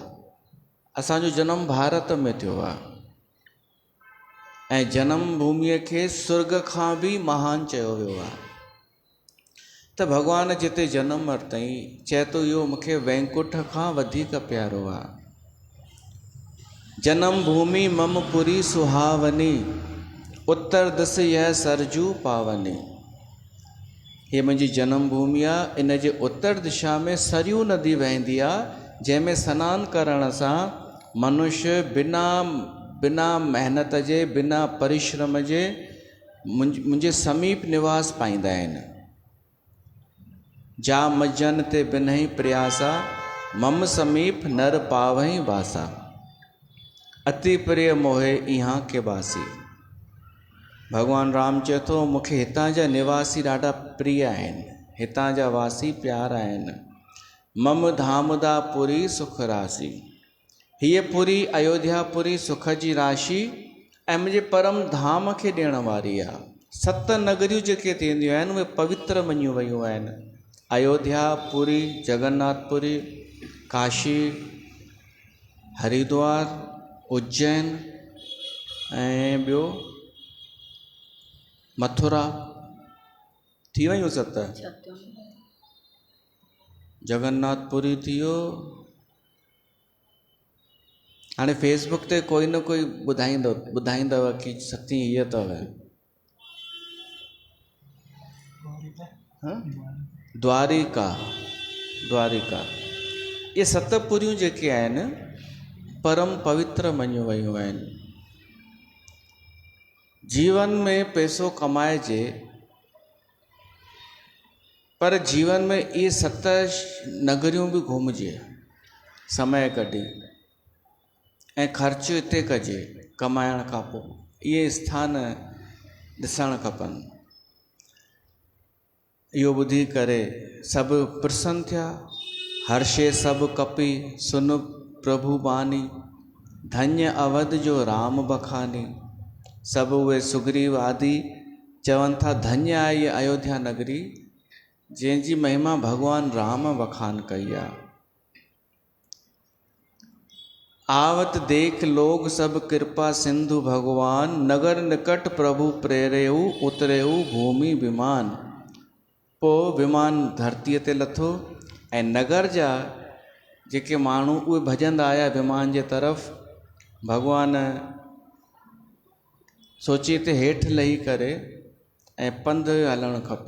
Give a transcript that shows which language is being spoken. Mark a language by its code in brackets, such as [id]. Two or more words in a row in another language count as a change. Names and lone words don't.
[sd] असांजो जनम भारत में थियो आहे, ऐं जनम भूमिअ खे स्वर्ग खां बि महान चयो वियो आहे। त भॻवान जिते जनम वरितई, चए थो इहो मूंखे वैकुंठ खां वधीक प्यारो आहे। [awa] जनम भूमि मम पुरी सुहावनी, उत्तर दिस यह सरजू पावनी। [sd] ये मुंहिंजी जनम भूमि आहे, इन जे उत्तर दिशा में सरयू नदी वहंदी आहे, जंहिंमें सनानु करण सां मनुष्य बिना महिनत जे, बिना परिश्रम जे मुंहिंजे समीप निवास पाईंदा आहिनि। [awa] जा मजन ते बिनहि प्रयासा, मम समीप नर पावहीं वासा। अति प्रिय मोहे इहाँ के वासी। [sd] भगवान राम चए थो मूंखे हितां जा निवासी ॾाढा प्रिय आहिनि, हितां जा वासी प्यारा आहिनि। [awa] मम धामदा पुरी सुख राशि। [sd] हीअ पुरी अयोध्यापुरी सुख जी राशि ऐं मुंहिंजे परम धाम खे ॾियण वारी आहे। 7 नगरियूं जेके थींदियूं आहिनि उहे पवित्र मञियूं वयूं आहिनि। अयोध्या, पुरी, जगन्नाथपुरी, काशी, हरिद्वार, उज्जैन ऐं ॿियो मथुरा, थी वयूं 7। जगन्नाथपुरी थी वियो। हाणे फेसबुक ते कोई न कोई ॿुधाईंदव कि 7वीं हीअ अथव। द्वारिका। ये 7 पुरियूं जेके आहिनि परम पवित्र मञियूं वयूं आहिनि। जीवन में पैसो कमाइजे, पर जीवन में ये 7 नगरियूं बि घुमजे समय कढी, ऐं ख़र्चु हिते कजे कमाइण खां पोइ। इहे स्थान ॾिसणु खपनि। इहो ॿुधी करे सभु प्रसन्न थिया। [awa] हर्षे सभु कपी सुन प्रभु बानी, धन्य अवध जो राम बखानी। [sd] सभु उहे सुग्रीव आदि चवनि था धन्य आहे ये अयोध्या नगरी, जंहिंजी महिमा भगवान राम बखान कई आहे। [awa] आवत देख लोग सब कृपा सिंधु भगवान, नगर निकट प्रभु प्रेरेऊ उतरेऊ भूमि विमान। [sd] पोइ विमान धरतीअ ते लथो ऐं नगर जा जेके माण्हू उहे भॼंदा आया विमान जे तरफ़। भगवान सोची ते हेठि लही करे ऐं पंधु हलणु खपे।